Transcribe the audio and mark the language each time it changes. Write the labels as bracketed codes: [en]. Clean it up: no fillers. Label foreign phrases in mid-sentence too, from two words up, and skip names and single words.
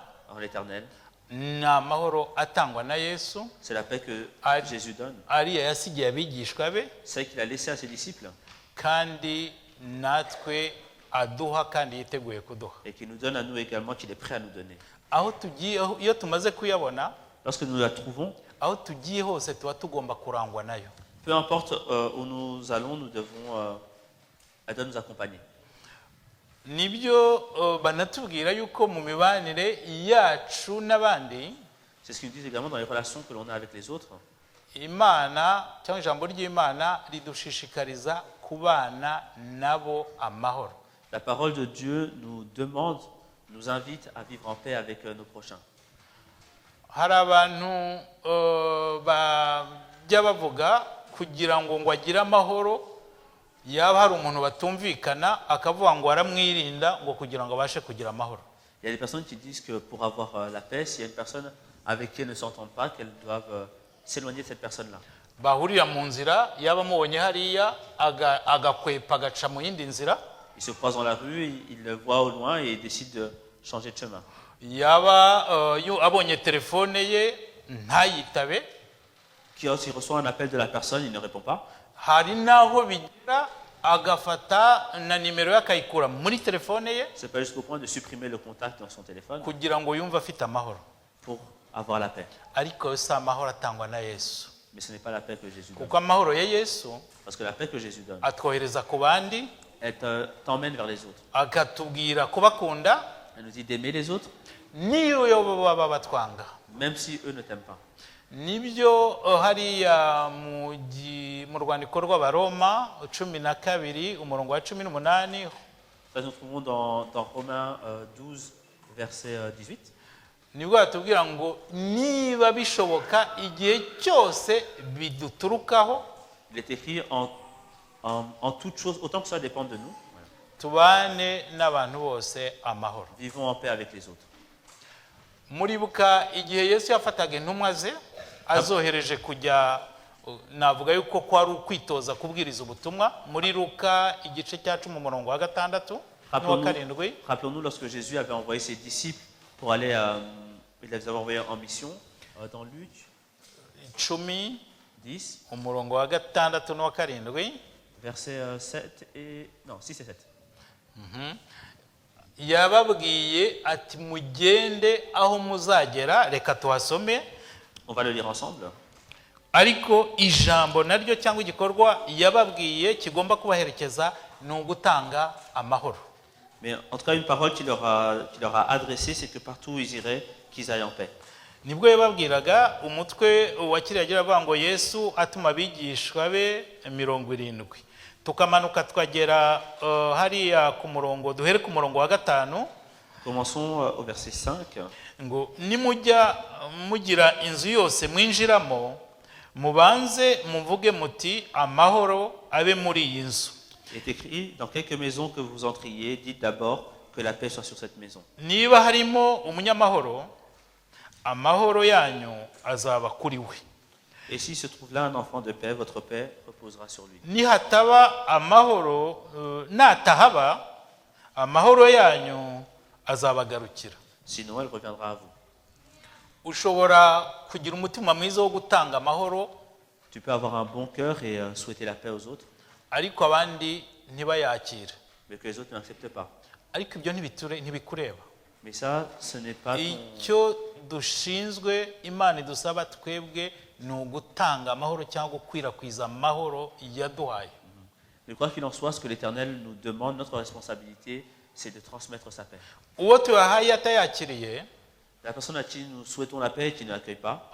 [fr] en l'Éternel. [rw] ni amahoro atangwa na Yesu, [fr] C'est la paix que Jésus donne, [rw] ariya yasigiye abigishwa be, [fr] celle qu'il a laissée à ses disciples [rw] kandi natwe aduha kandi yiteguye kuduha. [fr] et qu'il nous donne à nous également, qu'il est prêt à nous donner. [rw] Aho tugiye, iyo tumaze kuyabona, [fr] Lorsque nous la trouvons, [rw] aho tugiye hose tuba tugomba kurangwa nayo. [fr] peu importe où nous allons, nous devons, elle doit nous accompagner. [rw] Nibyo banatubwira yuko mu mibanire yacu n'abandi, [fr] C'est ce qu'ils nous disent également dans les relations que l'on a avec les autres. [rw] Imana cyangwa ijambo ry'Imana ridushishikariza kubana nabo amahoro. [fr] La parole de Dieu nous demande, nous invite à vivre en paix avec nos prochains. [rw] Hari abantu bajya bavuga kugira ngo agire amahoro, yaba hari umuntu batumvikana akavuga ngo aramwirinda ngo kugira ngo abashe kugira amahoro. [fr] Il y a des personnes qui disent que pour avoir la paix, s'il y a une personne avec qui elles ne s'entendent pas, qu'elles doivent s'éloigner de cette personne-là. [rw] Bahurira mu nzira, yaba amubonye hariya agakwepa agaca mu yindi nzira, [fr] Ils se croisent dans la rue, ils le voient au loin et ils décident de changer de chemin. [rw] yaba abonye telefone ye ntayitabe, [fr] S'il reçoit un appel de la personne, il ne répond pas. [rw] hari naho bigira agafata na nimero ye akayikura muri telefone ye [fr] C'est pas jusqu'au point de supprimer le contact dans son téléphone [rw] kugira ngo yumve afite amahoro. [fr] pour avoir la paix. [rw] Ariko si amahoro atangwa na Yesu, [fr] Mais ce n'est pas la paix que Jésus donne. [rw] kuko amahoro ya Yesu [fr] Parce que la paix que Jésus donne, [rw] atwohereza ku bandi, [fr] elle t'emmène vers les autres. [rw] akatubwira kubakunda [fr] Elle nous dit d'aimer les autres, [rw] niyo baba batwanga, [fr] même si eux ne t'aiment pas. [rw] nibyo hariya mu rwandiko rw'abaroma 12 umurongo wa 18 [fr] Ça, nous trouvons dans Romains 12, verset 18. [rw] nibwo batubwira ngo niba bishoboka igihe cyose biduturukaho [fr] Il est écrit en toutes choses, autant que ça dépend de nous, [rw] tubane n'abantu bose amahoro. [fr] vivons en paix avec les autres. [rw] muribuka igihe Yesu yafataga intumwa ze azohereje kujya navuga yuko kwari ukwitoza kubwiriza ubutumwa muri Luka igice cya 10 umurongo wa 6 n'uwa 7. [fr] Rappelons-nous lorsque Jésus avait envoyé ses disciples pour aller, il les avait envoyés en mission dans Luc 10 10, [rw] umurongo wa 6 n'uwa 7. [fr] versets 7 et... Non, 6 et 7. [rw] yababwiye ati mugende aho muzagera, reka tuhasome. [fr] On va le lire ensemble. [rw] ariko ijambo naryo cyangwa igikorwa yababwiye kigomba kubaherekeza ni ugutanga amahoro. [fr] Mais en tout cas, une parole qu'il leur a adressée, c'est que partout où ils iraient, qu'ils aillent en paix. [rw] nibwo yababwiraga umutwe wa kiriya agira avuga ngo Yesu atuma abigishwa be 70. tukamanuka tukagera hariya ku murongo, duhere ku murongo wa 5. [fr] Commençons au verset 5. [rw] ngo nimujya mugira inzu yose mwinjiramo mubanze muvuge muti amahoro abe muri iyi nzu. [fr] Il est écrit, dans quelques maisons que vous entriez, dites d'abord que la paix soit sur cette maison. [rw] niba harimo umunyamahoro amahoro yanyu azaba kuri we. [fr] Et s'il se trouve là un enfant de paix, votre paix reposera sur lui. [rw] nihataba amahoro natahaba amahoro yanyu azabagarukira. [fr] Sinon, elle reviendra à vous. [rw] ushobora kugira umutima mwiza wo gutanga amahoro [fr] Tu peux avoir un bon cœur et souhaiter la paix aux autres, [rw] ariko abandi ntibayakire, [fr] mais que les autres n'acceptent pas. [rw] ariko ibyo ntibikureba. [fr] Mais ça, ce n'est pas ton... [rw] icyo dushinzwe Imana idusaba twebwe ni ugutanga amahoro cyangwa gukwirakwiza amahoro yaduhaye. [fr] Mais quoi qu'il en soit, ce que l'Éternel nous demande, notre responsabilité, c'est de transmettre sa paix. [rw] uwo tuyahaye atayakiriye [fr] La personne à qui nous souhaitons la paix et qui ne l'accueille pas,